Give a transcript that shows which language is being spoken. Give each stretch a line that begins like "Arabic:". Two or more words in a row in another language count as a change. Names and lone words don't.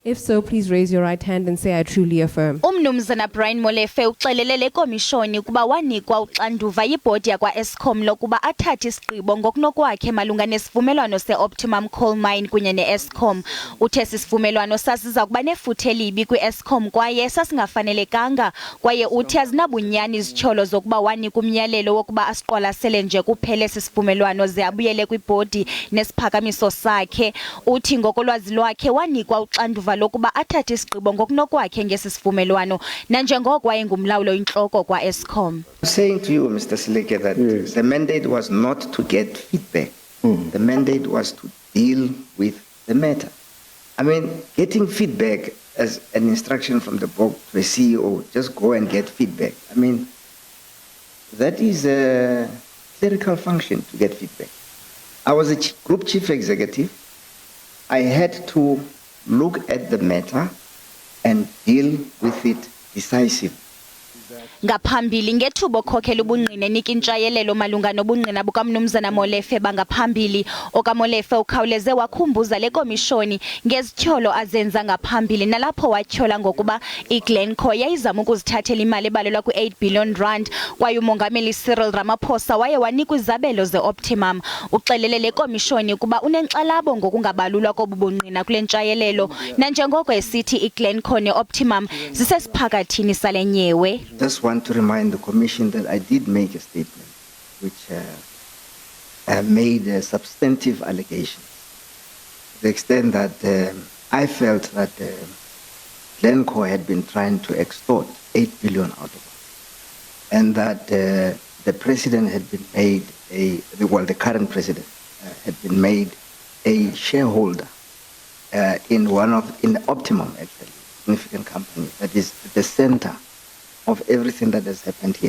English: If so, please raise your right hand and say, I truly affirm.
Xhosa: Umnumzana Brian Molefe uxelele le komishoni ukuba wanikwa uxanduva yibhodi yakwaEskom lokuba athathe isigqibo ngokunokwakhe malunga nesivumelwano se-Optimum Coal Mine kunye ne-Eskom. Uthe sisivumelwano sasiza kuba nefuthe libi kwiEskom kwaye sasingafanelekanga, kwaye uthi azinabunyani izityholo zokuba wanika umyalelo wokuba asiqwalasele nje kuphele sisivumelwano ze abuyele kwibhodi nesiphakamiso sakhe. Uthi ngokolwazi lwakhe wanikwa uxanduva lokuba athathe isigqibo ngokunokwakhe ngesisivumelwano nanjengoko wayengumlawuli oyintloko kwaEskom.
English: Saying to you, Mr. Sileke, that yes, the mandate was not to get feedback. The mandate was to deal with the matter. I mean, getting feedback as an instruction from the board to a CEO, just go and get feedback. I mean, that is a clerical function to get feedback. I was a group chief executive. I had to look at the matter and deal with it decisively.
Xhosa: Ngaphambili ngethubo khokhela ubungqine nikintshayelelo malunga nobungqina bukaMnumzana Molefe bangaphambili. OkaMolefe ukhawuleze wakhumbuza le komishoni ngezityholo azenza ngaphambili nalapho watyhola ngokuba iGlencore yayizama ukuzithathela imali ebalelwa kwi-8 billion rand, kwaye umongameli Cyril Ramaphosa waye wanikwa izabelo ze-Optimum. Uxelele le komishoni ukuba unenkxalabo ngokungabalulwa kobubungqina kule ntshayelelo nanjengoko esithi iGlencore ne-Optimum zisesiphakathini sale nyewe.
English: Just want to remind the Commission that I did make a statement which made substantive allegations to the extent that I felt that Glencore had been trying to extort 8 billion out of us, and that the president had been made the current president had been made a shareholder in Optimum, actually, significant company that is at the center of everything that has happened here.